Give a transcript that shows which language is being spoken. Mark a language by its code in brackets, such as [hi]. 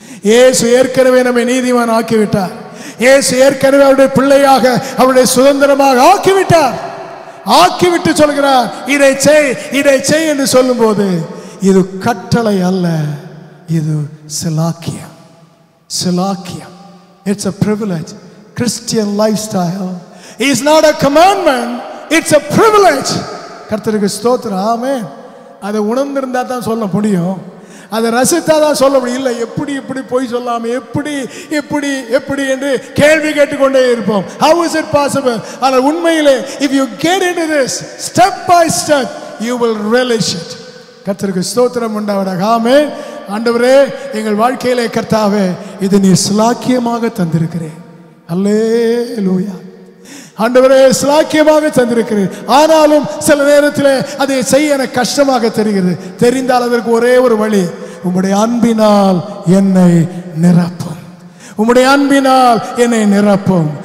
[ta] இயேசு ஏற்கனவே நம்மை நீதிமான் ஆக்கிவிட்டார். இயேசு ஏற்கனவே அவருடைய பிள்ளையாக, அவருடைய சுதந்திரமாக ஆக்கிவிட்டார். ஆக்கிவிட்டு சொல்கிறார், இதை செய் இதை செய் என்று சொல்லும் போது இது கட்டளை அல்ல, இது சிலாக்கியம். சிலாக்கியம். [en] It's a privilege. Christian lifestyle is not a commandment, it's a privilege. [ta] கர்த்தருக்கு ஸ்தோத்திரம். ஆமென். அதை உணர்ந்திருந்தா தான் சொல்ல முடியும், அதை ரசித்தா தான் சொல்ல முடியும். இல்லை எப்படி இப்படி போய் சொல்லாம எப்படி எப்படி எப்படி என்று கேள்வி கேட்டுக்கொண்டே இருப்போம். [en] How is it possible? [ta] ஆனால் உண்மையிலே [en] if you get into this step by step you will relish it. [ta] கர்த்தருக்கு ஸ்தோத்திரம் உண்டாவதாக. ஆமென். ஆண்டவரே, எங்கள் வாழ்க்கையிலே கர்த்தாவே இது நீ சிலாக்கியமாக தந்திருக்கிறேன். அல்லேலூயா. ஆண்டவரே, சிலாக்கியமாக தந்திருக்கிறேன். ஆனாலும் சில நேரத்தில் அதை செய்ய எனக்கு கஷ்டமாக தெரிகிறது. தெரிந்தால் அதற்கு ஒரே ஒரு வழி, உம்முடைய அன்பினால் என்னை நிரப்பும், உம்முடைய அன்பினால் என்னை நிரப்பும்.